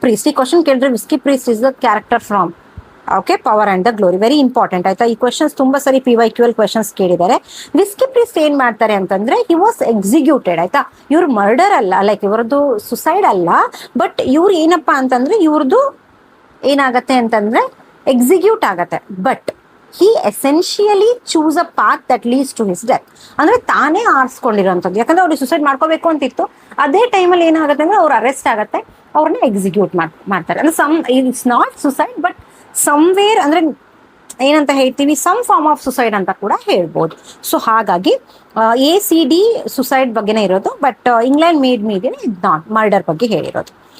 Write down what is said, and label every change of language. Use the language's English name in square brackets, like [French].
[Kannada] ಈ ಕ್ವಶನ್ ಕೇಳಿದ್ರೆ [English] Whisky priest is the character from okay power and the glory. Very important. [Kannada] ಆಯ್ತಾ, ಈ questions ತುಂಬಾ ಸರಿ PYQL ಕ್ವಶನ್ಸ್ ಕೇಳಿದ್ದಾರೆ. ವಿಸ್ಕಿ ಪ್ರೀಸ್ಟ್ ಏನ್ ಮಾಡ್ತಾರೆ ಅಂತಂದ್ರೆ [English] He was executed. [Kannada] ಆಯ್ತಾ, ಇವ್ರು ಮರ್ಡರ್ ಅಲ್ಲ, ಲೈಕ್ ಇವ್ರದ್ದು ಸುಸೈಡ್ ಅಲ್ಲ, ಬಟ್ ಇವ್ರು ಏನಪ್ಪಾ ಅಂತಂದ್ರೆ ಇವ್ರದ್ದು ಏನಾಗತ್ತೆ ಅಂತಂದ್ರೆ ಎಕ್ಸಿಕ್ಯೂಟ್ ಆಗತ್ತೆ. [English] But he essentially choose a path that leads to his death. [Kannada] ಅಂದ್ರೆ ತಾನೇ ಆರಿಸ್ಕೊಂಡಿರೋಂಥದ್ದು. ಯಾಕಂದ್ರೆ ಅವ್ರಿಗೆ ಸುಸೈಡ್ ಮಾಡ್ಕೋಬೇಕು ಅಂತಿತ್ತು, ಅದೇ ಟೈಮಲ್ಲಿ ಏನಾಗುತ್ತೆ ಅಂದ್ರೆ ಅವ್ರು ಅರೆಸ್ಟ್ ಆಗತ್ತೆ, ಅವ್ರನ್ನ ಎಕ್ಸಿಕ್ಯೂಟ್ ಮಾಡ್ತಾರೆ. ಅಂದ್ರೆ [English] it's not suicide but somewhere [Kannada] ಅಂದ್ರೆ ಏನಂತ ಹೇಳ್ತೀವಿ, [English] some form of suicide [Kannada] ಅಂತ ಕೂಡ ಹೇಳ್ಬೋದು. ಸೊ ಹಾಗಾಗಿ ACD ಸುಸೈಡ್ ಬಗ್ಗೆನೇ ಇರೋದು, ಬಟ್ ಇಂಗ್ಲೆಂಡ್ ಮೇಡ್ ಮೀಗೆ ಇದ್ ನಾಟ್ ಮರ್ಡರ್ ಬಗ್ಗೆ ಹೇಳಿರೋದು.